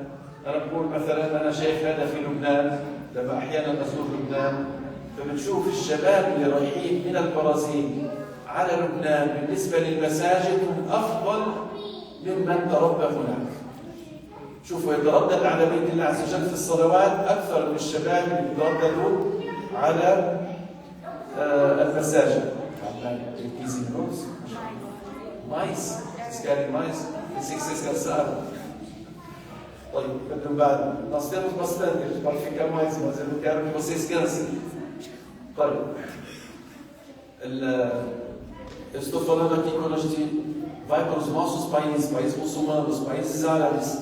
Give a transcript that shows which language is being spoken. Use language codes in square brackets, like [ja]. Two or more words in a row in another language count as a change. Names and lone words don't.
[ar] أنا بقول مثلا أنا شايف هذا في لبنان، لما أحيانا أزور لبنان فبنشوف الشباب اللي رايحين من البرازيل على لبنان بالنسبة للمساجد هم أفضل ممن تربى هناك. شوفوا، يتردد على بيت الله عز وجل في الصلوات أكثر من الشباب اللي يترددوا على المساجد. [pt] Mais? Vocês querem mais? Pensei que vocês cansaram. Nós temos bastante, a gente pode ficar mais, mas eu não quero que vocês cansem. Eu estou falando aqui quando a gente vai para os nossos países muçulmanos, países árabes.